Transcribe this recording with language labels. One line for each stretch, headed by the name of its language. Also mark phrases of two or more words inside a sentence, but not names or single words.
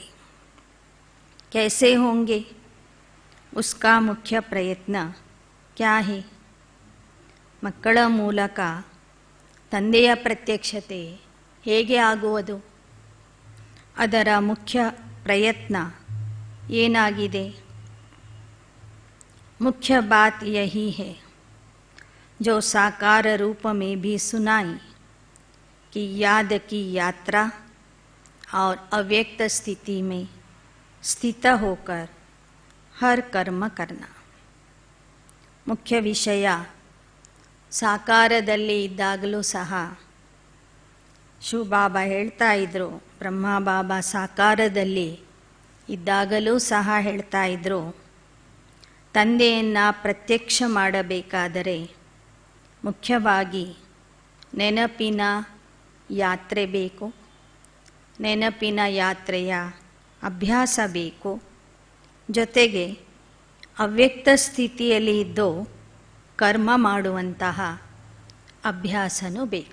Hindi: कैसे होंगे, उसका मुख्य प्रयत्न क्या है?
Kannada: ಮಕ್ಕಳ ಮೂಲಕ ತಂದೆಯ ಪ್ರತ್ಯಕ್ಷತೆ ಹೇಗೆ ಆಗುವುದು? ಅದರ ಮುಖ್ಯ ಪ್ರಯತ್ನ ಏನಾಗಿದೆ?
Hindi: मुख्य बात यही है जो साकार रूप में भी सुनाई कि याद की यात्रा और अव्यक्त स्थिति में स्थित होकर हर कर्म करना.
Kannada: ಮುಖ್ಯ ವಿಷಯ ಸಾಕಾರದಲ್ಲಿ ಇದ್ದಾಗಲೂ ಸಹ ಶಿವಬಾಬಾ ಹೇಳ್ತಾ ಇದ್ರು, ಬ್ರಹ್ಮಬಾಬಾ ಸಾಕಾರದಲ್ಲಿ ಇದ್ದಾಗಲೂ ಸಹ ಹೇಳ್ತಾ ಇದ್ರು, ತಂದೆಯನ್ನು ಪ್ರತ್ಯಕ್ಷ ಮಾಡಬೇಕಾದರೆ ಮುಖ್ಯವಾಗಿ ನೆನಪಿನ ಯಾತ್ರೆ ಬೇಕು, ನೆನಪಿನ ಯಾತ್ರೆಯ ಅಭ್ಯಾಸ ಬೇಕು, ಜೊತೆಗೆ ಅವ್ಯಕ್ತ ಸ್ಥಿತಿಯಲ್ಲಿ ಇದ್ದು ಕರ್ಮ ಮಾಡುವಂತಹ ಅಭ್ಯಾಸನೂ ಬೇಕು.